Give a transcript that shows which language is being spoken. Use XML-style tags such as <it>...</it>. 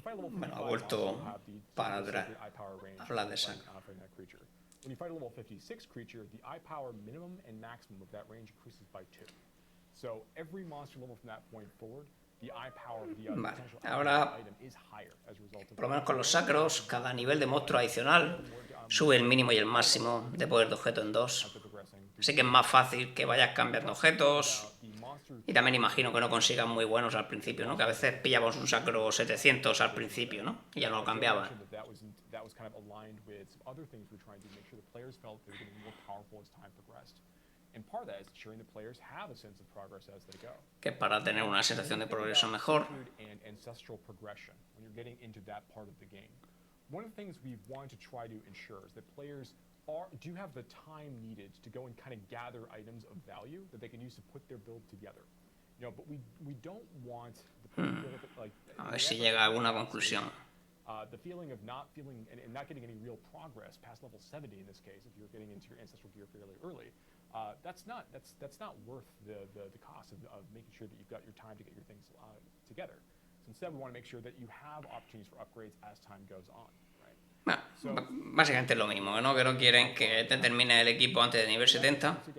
<es>Bueno, ha vuelto para hablar de sacro.</es> <en>When you fight a level 56 creature, the eye power minimum and maximum of that range increases by 2. So every monster level from that point forward, the eye power of the potential item is higher as a result of.</en> <es>Por lo menos con los sacros, cada nivel de monstruo adicional sube el mínimo y el máximo de poder de objeto en 2. Así que es más fácil que vayas cambiando objetos. Y también imagino que no consigan muy buenos al principio, ¿no? Que a veces pillamos un sacro 700 al principio, ¿no? Y ya no lo cambiaban.</es> <en>That was kind of aligned with some other things we're trying to make sure the players felt they were getting more powerful as time progressed. And part of that is ensuring the players have a sense of progress as they go.</en> <es>Que para tener una sensación de progreso mejor.</es> <en>And ancestral progression when you're getting into that part of the game. One of the things we want to try to ensure is that players do have the time needed to go and kind of gather items of value that they can use to put their build together. But we don't want the</en> <es>a ver si llega a alguna conclusión.</es> <en>The feeling of not feeling and not getting any real progress past level 70 in this case, if you're getting into your ancestral gear fairly early, that's not worth the cost of making sure that you've got your time to get your things together. So instead, we want to make sure that you have opportunities for upgrades as time goes on.</en> <es>Bueno, básicamente es lo mismo, ¿no? Que no quieren que te termine el equipo antes de nivel 70.</es>